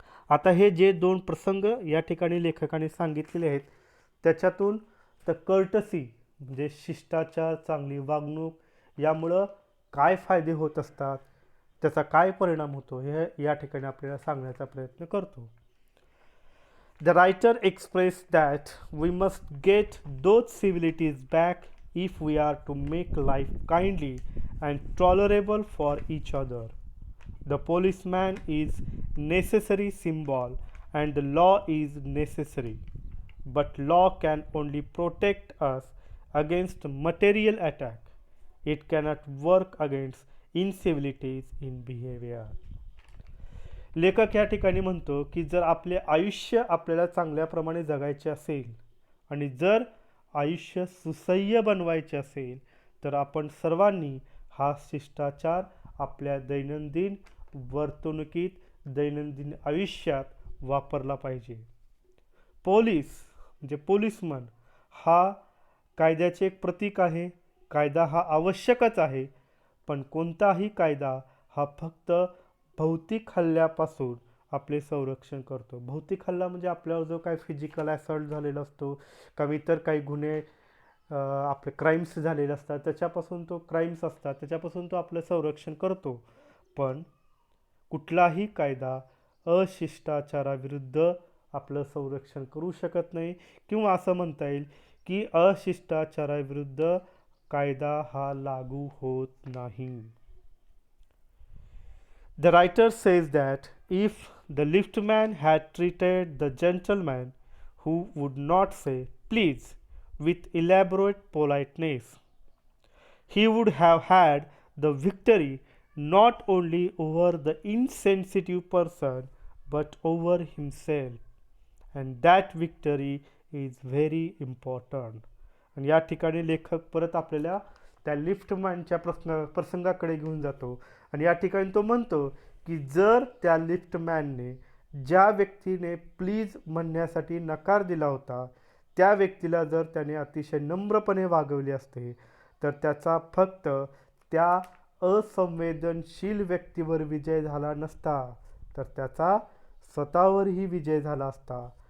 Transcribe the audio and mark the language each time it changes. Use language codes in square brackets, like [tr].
[mr] आता हे जे दोन प्रसंग या ठिकाणी लेखकाने सांगितलेले आहेत त्याच्यातून द कर्टसी म्हणजे शिष्टाचार, चांगली वागणूक यामुळं काय फायदे होत असतात, त्याचा काय परिणाम होतो हे या ठिकाणी आपल्याला सांगण्याचा प्रयत्न करतो. [en] The writer expressed that we must get those civilities back if we are to make life kindly and tolerable for each other. The policeman is necessary symbol and the law is necessary, but law can only protect us against material attack. It cannot work against incivilities in behavior. [mr] लेखक या ठिकाणी म्हणतो की जर आपले आयुष्य आपल्याला चांगल्याप्रमाणे जगायचे असेल आणि जर आयुष्य सुसह्य बनवायचे असेल तर आपण सर्वांनी हा शिष्टाचार आपल्या दैनंदिन वर्तणुकीत दैनंदिन आयुष्यात वापरला पाहिजे. पोलीस म्हणजे पोलीसमन हा कायद्याचे एक प्रतीक आहे. कायदा हा आवश्यकच आहे, पण कोणताही कायदा हा फक्त भौतिक हल्ल्यापासून आपले संरक्षण करतो. भौतिक हल्ला म्हणजे आपल्यावर जो काही [en] physical assault [mr] झालेला असतो किंवा इतर काही गुन्हे आपले क्राईम्स झालेले असतात, त्याच्यापासून तो क्राईम्स असतात त्याच्यापासून तो आपलं संरक्षण करतो. पण कुठलाही कायदा अशिष्टाचाराविरुद्ध आपलं संरक्षण करू शकत नाही, किंवा असं म्हणता येईल की अशिष्टाचाराविरुद्ध कायदा हा लागू होत नाही. [en] The writer says that if the liftman had treated the gentleman who would not say please with elaborate politeness, he would have had the victory not only over the insensitive person but over himself, and that victory is very important. [mr] आणि या ठिकाणी लेखक परत आपल्याला त्या लिफ्टमॅनच्या प्रसंगाकडे घेऊन जातो आणि या ठिकाणी तो म्हणतो की जर त्या लिफ्टमॅनने ज्या व्यक्तीने प्लीज म्हणण्यासाठी नकार दिला होता त्या व्यक्तीला जर त्याने अतिशय नम्रपणे वागवले असते तर त्याचा फक्त त्या असंवेदनशील व्यक्तीवर विजय झाला नसता, तर त्याचा स्वतःवरही विजय झाला असता.